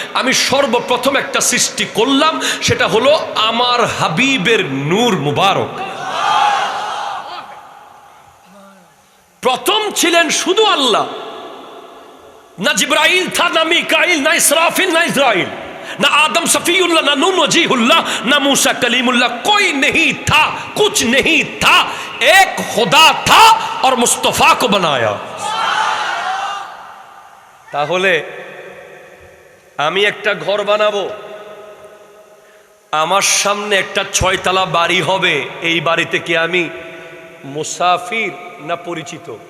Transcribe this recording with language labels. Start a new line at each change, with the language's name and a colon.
Bangla: আমি সর্বপ্রথম একটা সৃষ্টি করলাম, সেটা হলো আমার হাবিবের নূর মুবারক। প্রথম ছিলেন শুধু আল্লাহ, না জিবরাইল থা, না মিকাইল, না ইসরাফিল, না ইসরাইল, না आदम सफीउल्लाह, ना नूह वजीहुल्लाह, ना मूसा कलीमुल्लाह।
Hindi: कोई नहीं था, कुछ नहीं था, एक खुदा था और मुस्तफा को बनाया।
Bangla: তাহলে আমি একটা ঘর বানাবো, আমার সামনে একটা 6 তলা বাড়ি হবে। এই বাড়িতে কি আমি মুসাফির না পরিচিত?